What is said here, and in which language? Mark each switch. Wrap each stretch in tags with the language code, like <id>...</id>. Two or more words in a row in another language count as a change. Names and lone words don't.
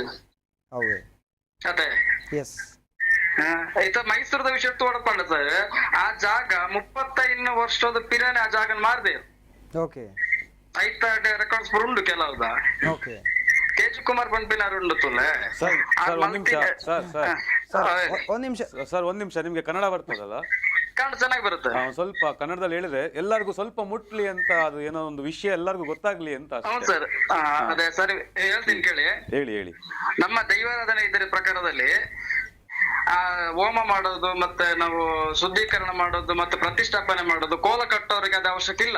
<kn>ಹೌದು ಅದೇ ಎಸ್</kn> <tcy>ಆಯ್ತಾ ಮೈಸೂರದ ವಿಷಯ ತೋಡ್ಕೊಂಡ ಸರ್ ಆ ಜಾಗ 35 ವರ್ಷದ ಪಿರಾನೆ ಆ ಜಾಗ ಮಾರ್ದೆ ಓಕೆ ಐತ ರೆಕಾರ್ಡ್ಸ್ ಉಂಡು ಕೆಲವ್ದ ಓಕೆ ತೇಜಕುಮಾರ್ ಪಂಪಿನಾರು ಉಂಡು ತುಲೆ</tcy> <kn>ಸರ್ ಒಂದ್ ನಿಮಿಷ ಒಂದ್ ನಿಮಿಷ ಸರ್ ಒಂದ್ ನಿಮಿಷ ನಿಮ್ಗೆ ಕನ್ನಡ ಬರ್ತದಲ್ಲ? ಕನ್ನಡ ಚೆನ್ನಾಗಿ ಬರುತ್ತೆ. ಸ್ವಲ್ಪ ಕನ್ನಡದಲ್ಲಿ ಹೇಳಿದ್ರೆ ಎಲ್ಲರಿಗೂ ಸ್ವಲ್ಪ ಮುಟ್ಲಿ ಅಂತ, ಅದು ಏನೋ ಒಂದು ವಿಷಯ ಎಲ್ಲರಿಗೂ ಗೊತ್ತಾಗ್ಲಿ ಅಂತ. ಹೌದು ಸರ್, ಅದೇ ಸರಿ ಹೇಳ್ತೀನಿ ಕೇಳಿ. ಹೇಳಿ. ನಮ್ಮ ದೈವಾರಾಧನೆ ಇದರ ಪ್ರಕಾರದಲ್ಲಿ ಹೋಮ ಮಾಡೋದು ಮತ್ತೆ ನಾವು ಶುದ್ಧೀಕರಣ ಮಾಡೋದು ಮತ್ತೆ ಪ್ರತಿಷ್ಠಾಪನೆ ಮಾಡೋದು ಕೋಲ ಕಟ್ಟೋರಿಗೆ ಅದು ಅವಶ್ಯಕ ಇಲ್ಲ.</kn>